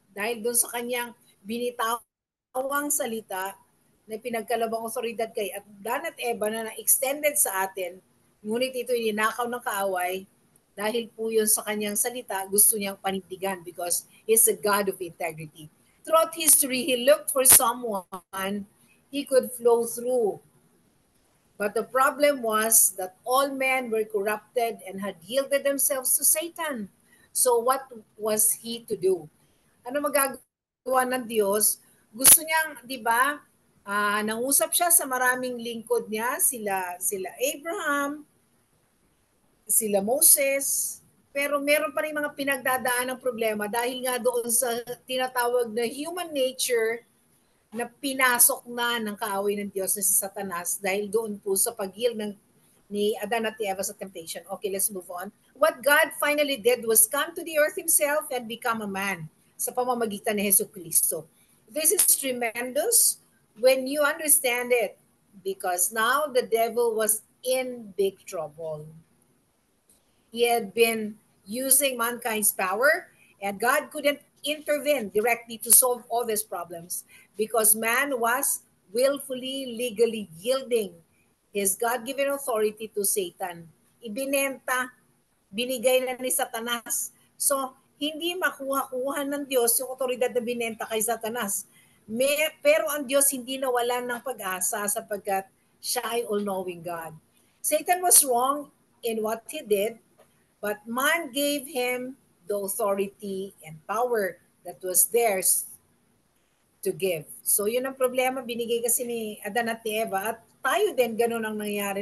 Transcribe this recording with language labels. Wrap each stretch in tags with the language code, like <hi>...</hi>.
<tl>Dahil doon sa kanyang binitawang salita na pinagkalabang otoridad kay Adan at Eva na extended sa atin, ngunit ito ininakaw ng kaaway dahil po yun sa kanyang salita, gusto niyang panindigan</tl> <en>because He's a God of integrity. Throughout history, He looked for someone He could flow through. But the problem was that all men were corrupted and had yielded themselves to Satan. So what was He to do?</en> <tl>Ano magagawa ng Diyos? Gusto niyang, di ba, nangusap siya sa maraming lingkod niya, sila Abraham, sila Moses, pero meron pa rin mga pinagdadaan ng problema dahil nga doon sa tinatawag na human nature na pinasok na ng kaaway ng Diyos na si Satanas dahil doon po sa pag-yield ni Adan at Eva sa temptation.</tl> <en>Okay, let's move on. What God finally did was come to the earth Himself and become a man</en> <tl>sa pamamagitan ni Jesucristo.</tl> <en>This is tremendous when you understand it because now the devil was in big trouble. He had been using mankind's power, and God couldn't intervene directly to solve all these problems because man was willfully, legally yielding his God-given authority to Satan.</en> <tl>Ibinenta, binigay na ni Satanas. So, hindi makuha-kuha ng Diyos yung otoridad na binenta kay Satanas. Pero ang Diyos hindi nawalan ng pag-asa sapagkat siya ay all-knowing God.</tl> <en>Satan was wrong in what he did. But man gave him the authority and power that was theirs to give.</en> <tl>So yun ang problema, binigay kasi ni Adan at ni Eva at tayo din ganun ang nangyari.</tl>